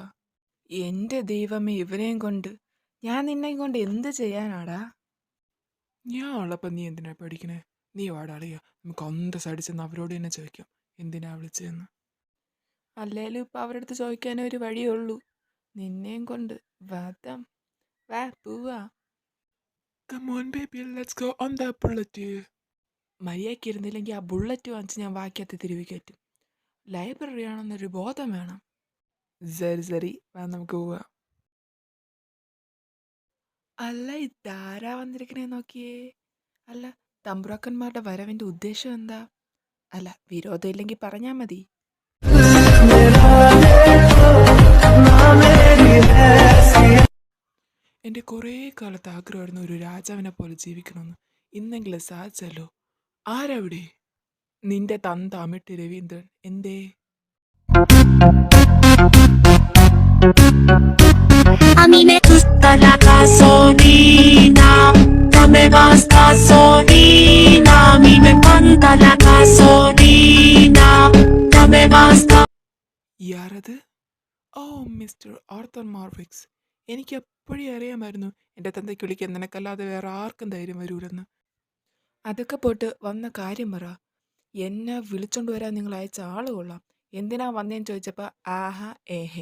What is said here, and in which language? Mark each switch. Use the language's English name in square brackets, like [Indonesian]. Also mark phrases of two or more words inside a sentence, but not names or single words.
[Malayalam] എൻ്റെ ദൈവമേ, ഇവനെയും കൊണ്ട് ഞാൻ നിന്നെയും കൊണ്ട് എന്ത് ചെയ്യാനാടാ? ഞാൻ ഉള്ളപ്പോൾ നീ എന്തിനാ പഠിക്കണേ? നീ വാടാ അളിയ, നമുക്ക് അന്തസ്സായിട്ട് ചെന്ന് അവരോട് തന്നെ ചോദിക്കാം എന്തിനാ വിളിച്ചതെന്ന്. അല്ലേലും ഇപ്പം അവരുടെ അടുത്ത് ചോദിക്കാനേ ഒരു വഴിയേ ഉള്ളൂ. നിന്നെയും കൊണ്ട് വധം. വാ പോവാ. [English] Come on baby, let's go on the bullet. [Malayalam] മര്യാദയ്ക്ക് ഇരുന്നില്ലെങ്കിൽ ആ ബുള്ളറ്റ് വാങ്ങിച്ച് ഞാൻ ബാക്കിയത്ത് തിരുവി കയറ്റും. ലൈബ്രറി ആണെന്നൊരു ബോധം വേണം. സരി, വാ നമുക്ക് പോവാം. അല്ല, ഇതാരാ വന്നിരിക്കണേ നോക്കിയേ. അല്ല, തമ്പുരാക്കന്മാരുടെ വരവിൻ്റെ ഉദ്ദേശം എന്താ? അല്ല, വിരോധം ഇല്ലെങ്കിൽ പറഞ്ഞാൽ മതി. എൻ്റെ കുറേ കാലത്ത് ആഗ്രഹമായിരുന്നു ഒരു രാജാവിനെ പോലെ ജീവിക്കണമെന്ന്. ഇന്നെങ്കിലും സാധിച്ചല്ലോ. ആരവിടെ? നിന്റെ തന്ത അമിട്ട് രവീന്ദ്രൻ. എന്തേ? [Spanish] A mí me gusta la gasolina, dame más gasolina. A mí me encanta la gasolina, dame más [Malayalam] യാരത്? ഓ, മിസ്റ്റർ ആർത്തർ മാർവിക്സ്. എനിക്ക് എപ്പോഴേ അറിയാമായിരുന്നു എൻ്റെ തന്തയ്ക്ക് വിളിക്കാൻ നിനക്കല്ലാതെ വേറെ ആർക്കും ധൈര്യം വരൂലെന്ന്. അതൊക്കെ പോട്ട് വന്ന കാര്യം പറ. എന്നെ വിളിച്ചോണ്ട് വരാൻ നിങ്ങൾ അയച്ച ആള് കൊള്ളാം. എന്തിനാ വന്നേന്ന് ചോദിച്ചപ്പോൾ ആഹാ ഏഹേ.